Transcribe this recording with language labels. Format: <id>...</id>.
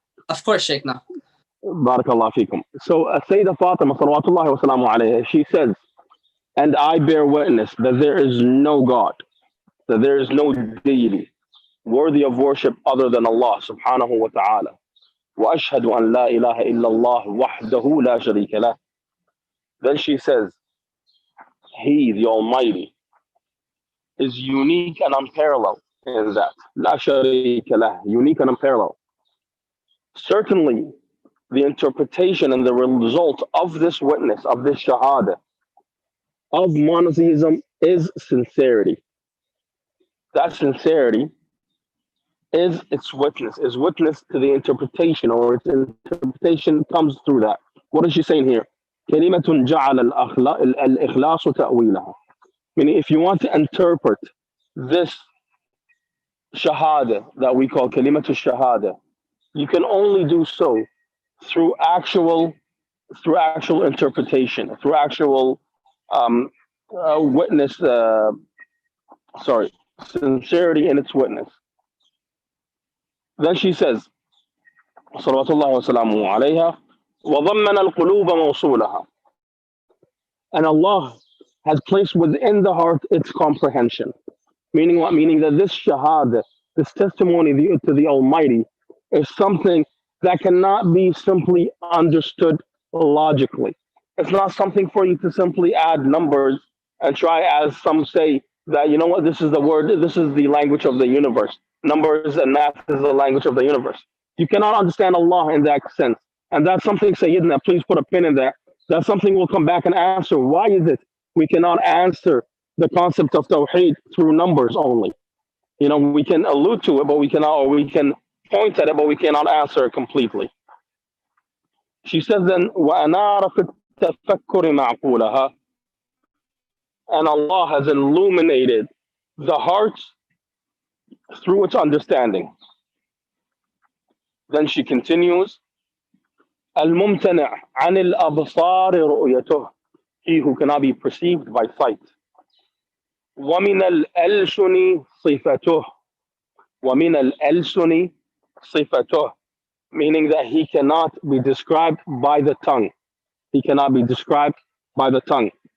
<en>Of course, Sheikh. Now. Barakallah fikum. So, Sayyida Fatima, salawatullahi wa salamu alayha, she says, and I bear witness that there is no God, that there is no deity worthy of worship other than Allah subhanahu wa ta'ala.</en> <ar>وأشهد أن لا إله إلا الله وحده لا شريك له.</ar> <en>Then she says, He, the Almighty, is unique and unparalleled in that.</en> <ar>لا شريك له,</ar> <en>unique and unparalleled. Certainly, the interpretation and the result of this witness, of this shahada, of monotheism is sincerity. That sincerity is witness to the interpretation, or its interpretation comes through that. What is she saying here?</en> <ar>كلمة جعل الإخلاص تأويلها.</ar> <en>Meaning, if you want to interpret this shahada that we call kalimatu shahada, you can only do so through actual interpretation, through actual witness. Sincerity in its witness. Then she says,</en> <ar>صلوات الله وسلامه عليها, وضمن القلوب موصولها.</ar> <en>And Allah has placed within the heart its comprehension. Meaning what? Meaning that this shahada, this testimony to the Almighty, is something that cannot be simply understood logically. It's not something for you to simply add numbers and try, as some say, that, you know what, this is the word, this is the language of the universe. Numbers and math is the language of the universe. You cannot understand Allah in that sense. And that's something, Sayyidina, please put a pin in that. That's something we'll come back and answer. Why is it we cannot answer the concept of Tawheed through numbers only? You know, we can allude to it, but we cannot, or we can point at it, but we cannot answer it completely. She says then,</en> <ar>وَأَنَارَ فِي التَّفَكُّرِ مَعْقُولَهَا.</ar> <en>And Allah has illuminated the heart through its understanding. Then she continues,</en> <ar>الممتنع عن الأبصار رؤيته.</ar> <en>He who cannot be perceived by sight.</en> <ar>ومن الألسن صفته. ومن الألسن صفته.</ar> <en>Meaning that he cannot be described by the tongue. He cannot be described by the tongue.</en>